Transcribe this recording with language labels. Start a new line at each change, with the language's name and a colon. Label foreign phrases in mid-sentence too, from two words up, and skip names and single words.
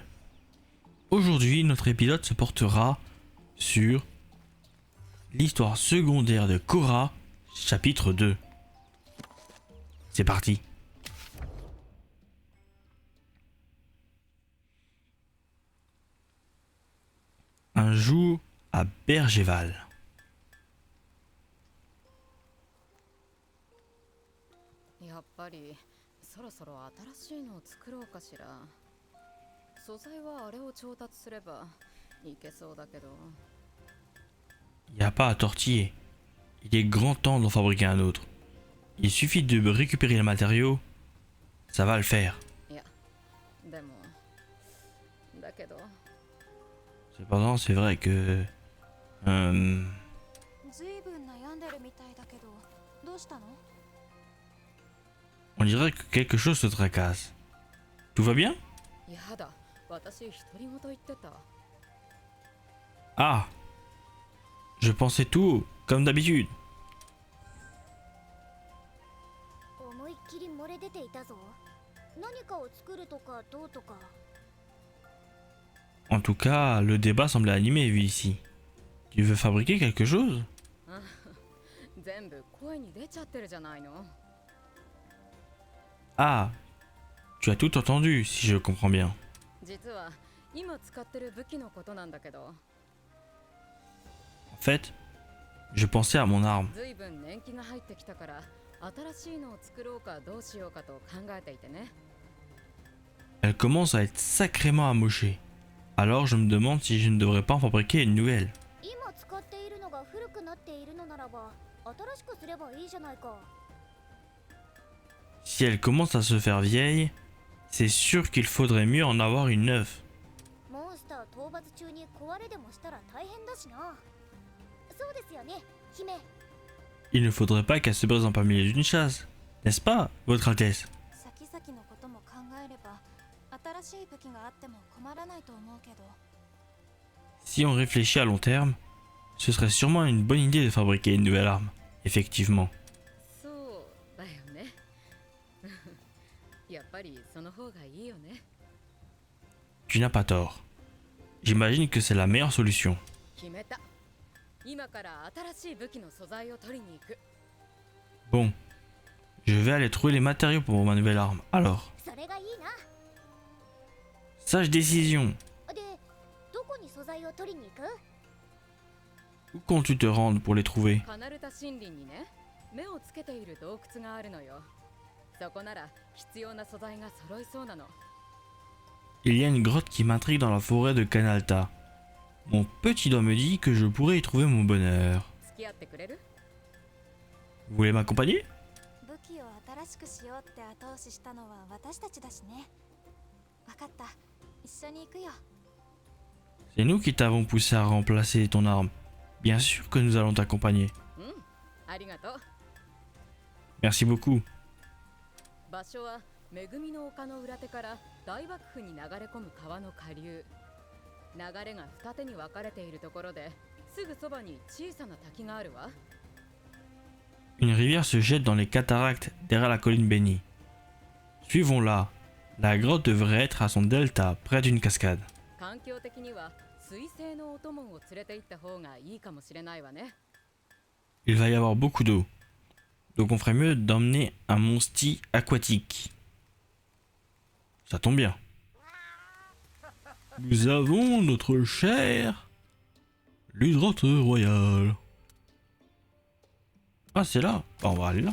French: Aujourd'hui, notre épisode se portera sur l'histoire secondaire de Korra, chapitre 2. C'est parti. Un jour à Bergéval.
Japanese: やっぱりそろそろ新しいのを作ろうかしら。素材はあれを調達すればいけそうだけど。
French: Il n'y a pas à tortiller. Il est grand temps d'en fabriquer un autre. Il suffit de récupérer le matériau, ça va le faire.
Japanese: いや、でもだけど。
French: Cependant, c'est vrai que...
Japanese: ずいぶん悩んでるみたいだけど、どうしたの？
French: on dirait que quelque chose se tracasse. Tout va bien?
Japanese: やだ、私独り言言ってた。
French: Ah! Je pensais tout haut, comme d'habitude.
Japanese: 思いっきり漏れ出ていたぞ。何かを作るとかどうとか。
French: En tout cas, le débat semble animé vu ici. Tu veux fabriquer quelque chose?
Japanese: 全部声に出ちゃってるじゃないの。
French: Ah! Tu as tout entendu, si je comprends bien.
Japanese: 実は今使ってる武器のことなんだけど。
French: En fait, je pensais à mon arme.
Japanese: ずいぶん年季が入ってきたから新しいのを作ろうかどうしようかと考えていてね。
French: Elle commence à être sacrément amochée. Alors je me demande si je ne devrais pas en fabriquer une nouvelle.
Japanese: 今使っているのが古くなっているのならば、新しくすればいいじゃないか。
French: Si elle commence à se faire vieille, c'est sûr qu'il faudrait mieux en avoir une neuve.
Japanese: モンスター討伐中に壊れでもしたら大変だしな。そうですよね、姫。
French: Il ne faudrait pas qu'elle se brise en plein milieu d'une chasse, n'est-ce pas, Votre Altesse?
Japanese: 先々のことも考えれば、新しい武器があっても困らないと思うけど。
French: Si on réfléchit à long terme, ce serait sûrement une bonne idée de fabriquer une nouvelle arme, effectivement.
Japanese: そうだよね。やっぱりその方がいいよね。
French: Tu n'as pas tort. J'imagine que c'est la meilleure solution.
Japanese: 決めた。今から新しい武器の素材を取りに行く。
French: Bon, je vais aller trouver les matériaux pour ma nouvelle arme. Alors,
Japanese: それがいいな。
French: sage décision.
Japanese: で、どこに素材を取りに行く？
French: Où comptes-tu te rendre pour les trouver?
Japanese: カナルタ森林にね、目をつけている洞窟があるのよ。そこなら必要な素材が揃いそうなの。
French: Il y a une grotte qui m'intrigue dans la forêt de Canalta. Mon petit doigt me dit que je pourrais y trouver mon bonheur.
Japanese: 付き合ってくれる？
French: Vous voulez m'accompagner?
Japanese: 武器を新しくしようって後押ししたのは私たちだしね。わかった。一緒に行くよ。
French: C'est nous qui t'avons poussé à remplacer ton arme. Bien sûr que nous allons t'accompagner.
Japanese: うん、ありがとう。
French: Merci beaucoup.
Japanese: 場所は恵みの丘の裏手から大幕府に流れ込む川の下流。流れが二手に分かれているところですぐそばに小さな滝があるわ。
French: Une rivière se jette dans les cataractes derrière la colline bénie. Suivons-la. La grotte devrait être à son delta, près d'une cascade.
Japanese: 環境的には水性のお供を連れて行った方がいいかもしれないわね。
French: Il va y avoir beaucoup d'eau. Donc on ferait mieux d'emmener un monsti aquatique. Ça tombe bien. Nous avons notre cher l'hydrateur royal. Ah, c'est là. Bah, on va aller là.